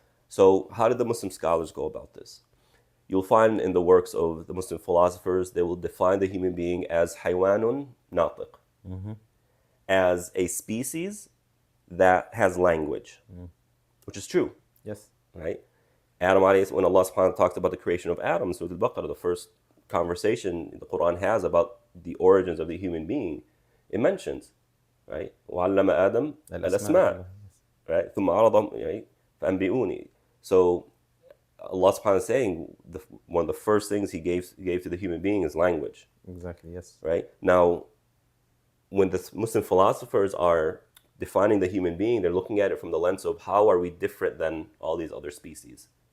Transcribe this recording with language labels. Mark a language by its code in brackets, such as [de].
[en] So how did the Muslim scholars go about this? You'll find in the works of the Muslim philosophers, they will define the human being as haywanun natiq, as a species that has language, which is true, Yes. right? Adam alayhi, when Allah subhanahu wa ta'ala talked about the creation of Adam, so the Baqarah, the first conversation the Quran has about the origins of the human being, it mentions, right? [ar] وَعَلَّمَ آدَمَ الْأَسْمَاءَ, [en] right? [ar] ثُمَّ عَرَضَهُمْ, right? فَأَنْبِئُونِي. [en] So Allah subhanahu wa ta'ala is saying one of the first things He gave to the human being is language. Exactly. Yes. Right? Now, when the Muslim philosophers are defining the human being, they're looking at it from the lens of how are we different than all these other species.